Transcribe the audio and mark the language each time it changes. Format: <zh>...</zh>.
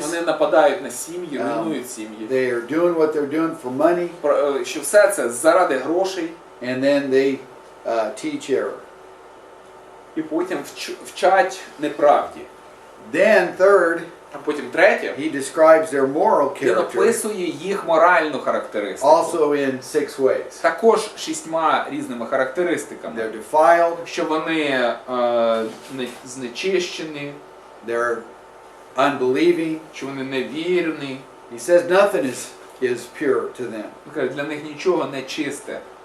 <uk>вони нападають на сім'ї, руйнують сім'ї,</uk> <en>they are doing what they're doing for money,</en> <uk>що все це заради грошей,</uk> <en>and then they teach error.</en> <uk>і потім вчать неправді.</uk> <en>Then third,</en> <uk>А потім третє,</uk> <en>he describes their moral</en> <uk>він</uk> <en>character</en> <uk>описує їх моральну характеристику.</uk> <en>also in 6 ways.</en> <uk>Також 6 різними характеристиками.</uk> <en>They're defiled,</en> <uk>Що вони знечищені,</uk> <en>they're unbelieving.</en> <uk>що вони невірні.</uk> <en>He says nothing is pure to them.</en> <uk>Він каже, для них нічого не чисте.</uk>